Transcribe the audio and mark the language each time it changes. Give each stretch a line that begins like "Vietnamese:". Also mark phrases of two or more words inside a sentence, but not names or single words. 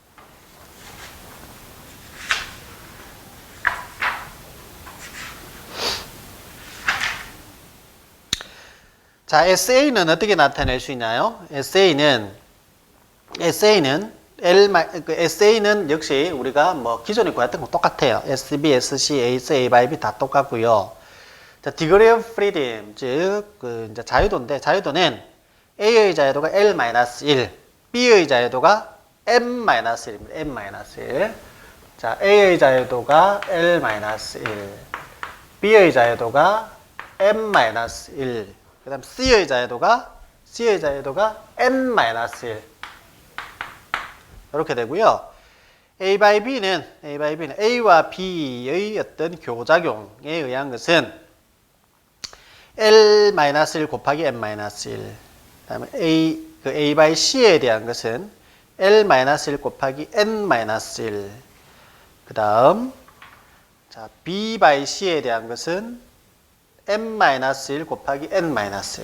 Korean: 자, SA는 어떻게 나타낼 수 있나요? SA는 역시 우리가 뭐 기존에 구했던 거 똑같아요. SB, SC, AS, A by B 다 똑같고요. 자,
English: degree of freedom,
Korean: 즉, 이제 자유도인데, 자유도는 A의 자유도가 L-1, B의 자유도가 M-1입니다. M-1. 자, A의 자유도가 L-1, B의 자유도가 M-1, 그 다음 C의 자유도가 N-1. 이렇게 되고요. A by B는 A와 B의 어떤 교작용에 의한 것은 L-1 곱하기 M-1. 그 다음에 A by C에 대한 것은 L-1 곱하기 N-1. 그 다음, 자, B by C에 대한 것은 M-1 곱하기 N-1.